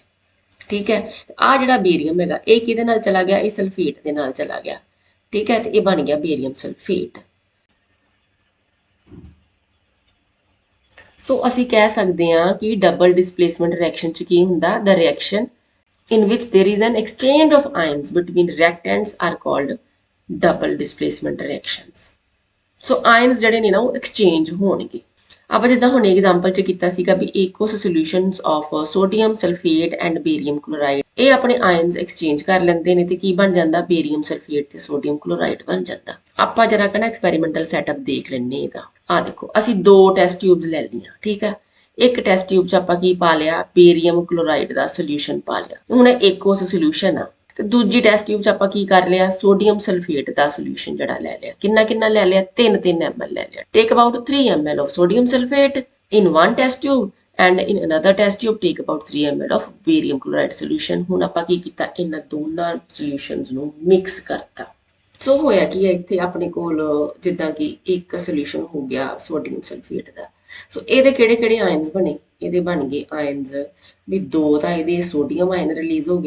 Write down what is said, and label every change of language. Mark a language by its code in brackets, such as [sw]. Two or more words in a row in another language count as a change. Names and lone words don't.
[pa] ਠੀਕ ਹੈ, ਆ ਜਿਹੜਾ ਬੇਰੀਅਮ ਹੈਗਾ ਇਹ ਕਿਹਦੇ ਨਾਲ ਚਲਾ ਗਿਆ? ਇਹ ਸਲਫੇਟ ਦੇ ਨਾਲ ਚਲਾ ਗਿਆ। ਠੀਕ ਹੈ, ਤੇ ਇਹ ਬਣ ਗਿਆ [en] barium sulfate. [pa] ਸੋ ਅਸੀਂ ਕਹਿ ਸਕਦੇ ਹਾਂ ਕਿ [en] double displacement reaction [pa] 'ਚ ਕੀ ਹੁੰਦਾ? [en] the reaction in which there is an exchange of ions between reactants are called double displacement reactions। [pa] ਸੋ ਆਇਨਸ ਜਿਹੜੇ ਨੇ ਨਾ ਉਹ ਐਕਸਚੇਂਜ ਹੋਣਗੇ। ਆਪਾਂ ਜਿੱਦਾਂ ਹੁਣ ਐਗਜ਼ਾਮਪਲ 'ਚ ਕੀਤਾ ਸੀਗਾ ਵੀ [en] aqueous solutions of sodium sulfate and barium chloride, [pa] ਇਹ ਆਪਣੇ ਆਇਨਸ ਐਕਸਚੇਂਜ ਕਰ ਲੈਂਦੇ ਨੇ ਤੇ ਕੀ ਬਣ ਜਾਂਦਾ? [en] barium sulfate [pa] ਤੇ [en] sodium chloride [pa] ਬਣ ਜਾਂਦਾ। ਆਪਾਂ ਜਰਾ ਕਨਾ [en] experimental setup [pa] ਦੇਖ ਲੈਣੇ ਇਹਦਾ। ਆ ਦੇਖੋ, ਅਸੀਂ ਦੋ [en] test tubes [pa] ਲੈ ਲਈਆਂ। ਠੀਕ ਹੈ, ਇੱਕ [en] test tube [pa] 'ਚ ਆਪਾਂ ਕੀ ਪਾ ਲਿਆ? [en] barium chloride [pa] ਦਾ ਸੋਲੂਸ਼ਨ ਪਾ ਲਿਆ। ਹੁਣ ਇੱਕ ਉਸ ਸੋਲੂਸ਼ਨ ਆ, ਤੇ ਦੂਜੀ [en] test tube [pa] 'ਚ ਆਪਾਂ ਕੀ ਕਰ ਲਿਆ? [en] sodium sulfate [pa] ਦਾ ਸੋਲੂਸ਼ਨ ਜਿਹੜਾ ਲੈ ਲਿਆ। ਕਿੰਨਾ ਕਿੰਨਾ ਲੈ ਲਿਆ? 3 ml ਲੈ ਲਿਆ। [en] take about 3 ml of sodium sulfate in one test tube and in another test tube take about 3 ml of barium chloride solution। [pa] ਹੁਣ ਆਪਾਂ ਕੀ ਕੀਤਾ? ਇਹਨਾਂ ਦੋਨਾਂ ਸੋਲੂਸ਼ਨਸ ਨੂੰ ਮਿਕਸ ਕਰਤਾ। ਸੋ ਹੋਇਆ ਕੀ ਹੈ ਇੱਥੇ ਆਪਣੇ ਕੋਲ, ਜਿੱਦਾਂ ਕਿ ਇੱਕ ਸੋਲੂਸ਼ਨ ਹੋ ਗਿਆ [en] sodium sulfate [pa] ਦਾ। ਸੋ ਇਹਦੇ ਕਿਹੜੇ ਕਿਹੜੇ ਆਇਨਸ ਬਣੇ? ਇਹਦੇ ਬਣ ਗਏ ਆਇਨਸ ਵੀ ਦੋ ਤਾਂ ਇਹਦੇ [en] sodium ion [pa] ਰਿਲੀਜ਼ ਹੋ ਗਏ।